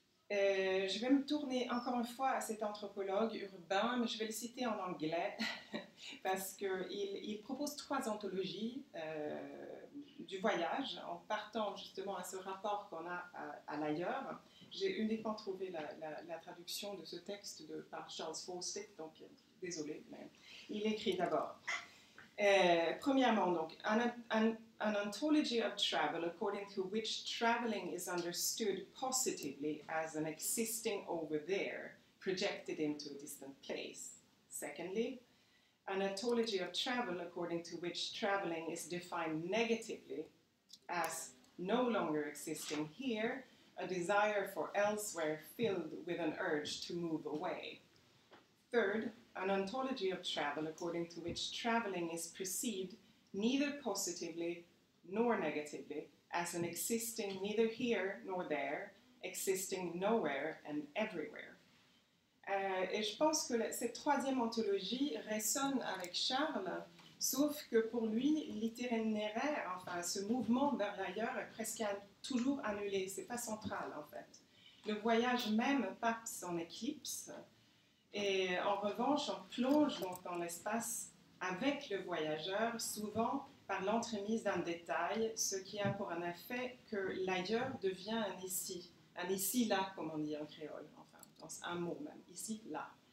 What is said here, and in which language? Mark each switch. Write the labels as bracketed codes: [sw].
[fr] Je vais me tourner encore une fois à cet anthropologue urbain, mais je vais le citer en anglais, parce qu'il propose 3 anthologies du voyage, en partant justement à ce rapport qu'on a à l'ailleurs. J'ai uniquement trouvé la traduction de ce texte par Charles Fawcett, donc désolé, mais il écrit d'abord. Premièrement, donc, [en] an ontology of travel according to which traveling is understood positively as an existing over there, projected into a distant place. Secondly, an ontology of travel according to which traveling is defined negatively as no longer existing here, a desire for elsewhere filled with an urge to move away. Third, an ontology of travel according to which traveling is perceived neither positively nor negatively as an existing neither here nor there, existing nowhere and everywhere. [fr] Et je pense que cette 3e anthologie résonne avec Charles Sauf que pour lui, l'itinéraire, enfin ce mouvement vers l'ailleurs est presque toujours annulé, c'est pas central en fait. Le voyage même passe en éclipse, et en revanche, on plonge donc dans l'espace avec le voyageur, souvent par l'entremise d'un détail, ce qui a pour un effet que l'ailleurs devient un ici-là, comme on dit en créole, enfin, dans un mot même, ici-là.